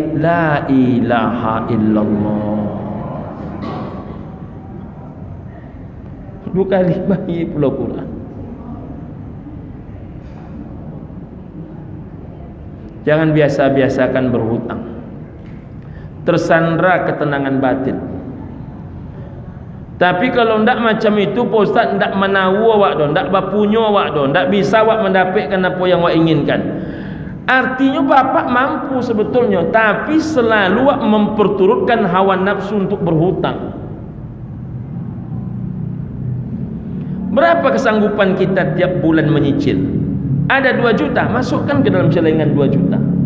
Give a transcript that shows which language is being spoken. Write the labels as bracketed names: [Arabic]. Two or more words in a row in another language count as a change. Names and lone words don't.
[Arabic] La ilaha illallah. [Indonesian] 2 kali bayar pula Quran. Jangan biasa-biasakan berhutang. Tersandra ketenangan batin. Tapi kalau ndak macam itu Pak Ustaz, ndak menawu awak dah, ndak bapunyo awak dah, ndak bisa awak mendapatkan apa yang awak inginkan. Artinya bapak mampu sebetulnya, tapi selalu awak memperturutkan hawa nafsu untuk berhutang. Berapa kesanggupan kita tiap bulan menyicil? Ada 2 juta, masukkan ke dalam celengan 2 juta.